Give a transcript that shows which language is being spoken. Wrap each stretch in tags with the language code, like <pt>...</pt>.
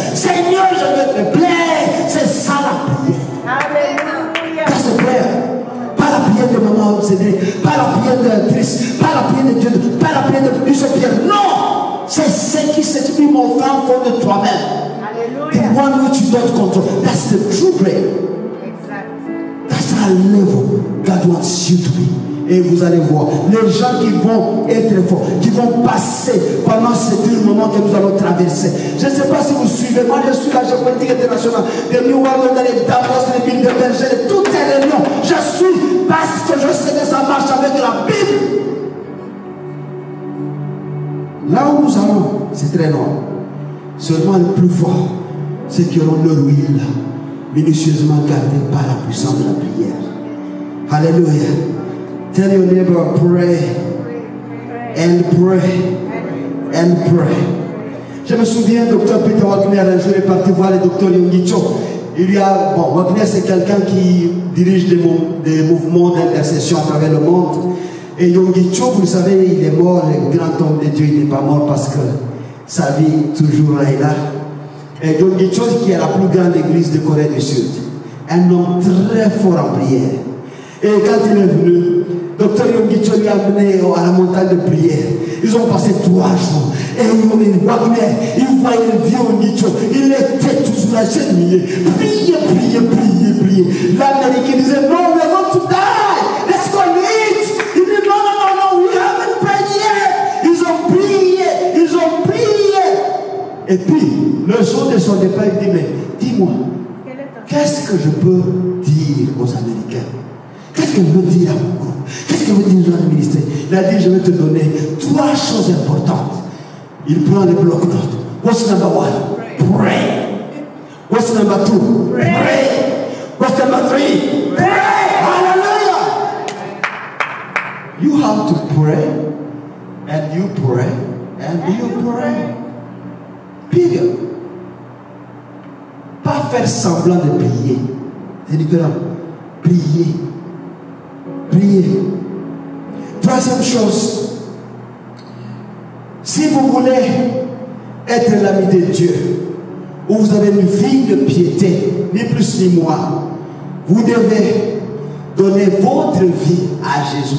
<fr>Seigneur, je veux te plaire. C'est ça la prière. Alléluia.</fr> <en>That's the prayer.</en> <fr>Pas la prière de maman obsédée, pas la prière de triste, pas la prière de Dieu, pas la prière de Bishop Pierre. Non! C'est ce qui s'exprime au fin fond de toi-même. Alléluia.</fr> <en>The one which you don't control. That's the true prayer.</en> <fr>Exact.</fr> <en>That's the level God wants you to be.</en> <fr>Et vous allez voir, les gens qui vont être forts, qui vont passer pendant ce dur moment que nous allons traverser. Je ne sais pas si vous suivez, moi je suis la géopolitique internationale, de New Orleans, dans les Davos, les villes de Berger, toutes ces réunions. Je suis parce que je sais que ça marche avec la Bible. Là où nous allons, c'est très loin. Seulement les plus forts, ceux qui auront leur huile minutieusement gardée par la puissance de la prière. Alléluia.</fr> <en>Tell your neighbor, pray and pray and pray.</en> <fr>Je me souviens, docteur Peter Wagner, un jour est parti voir le docteur Yonggi Cho. Wagner c'est quelqu'un qui dirige des mouvements d'intercession à travers le monde. Et Yonggi Cho, vous le savez, il est mort, le grand homme de Dieu, il n'est pas mort parce que sa vie toujours est là. Et Yonggi Cho, qui est la plus grande église de Corée du Sud, un homme très fort en prière. Et quand il est venu, Docteur Yonggi Cho lui a amené à la montagne de prière. Ils ont passé 3 jours. Et Wagner, il voyait le vieux Yonggi Cho. Il était toujours là, genouillé. Priez, priez, priez, priez. L'Américain disait, non,</fr> <en>we are going to die. Let's go and eat.</en> <fr>Il dit, non, non, non,</fr> <en>non, we haven't prayed yet.</en> <fr>Ils ont prié, ils ont prié. Et puis, le jour de son départ, il dit, mais dis-moi, qu'est-ce que je peux dire aux Américains? Qu'est-ce que je veux dire à mon groupe? Qu'est-ce que veut dire dans le ministère? Il a dit, je vais te donner 3 choses importantes. Il prend les blocs-notes.</fr> <en>What's number 1? Pray. What's number 2? Pray. What's number 3? Pray. Hallelujah. You have to pray, and you pray, and you pray. Period.</en> <fr>Pas faire semblant de prier. C'est différent. Prier. Prier. 3e chose. Si vous voulez être l'ami de Dieu, où vous avez une vie de piété, ni plus ni moins, vous devez donner votre vie à Jésus.</fr>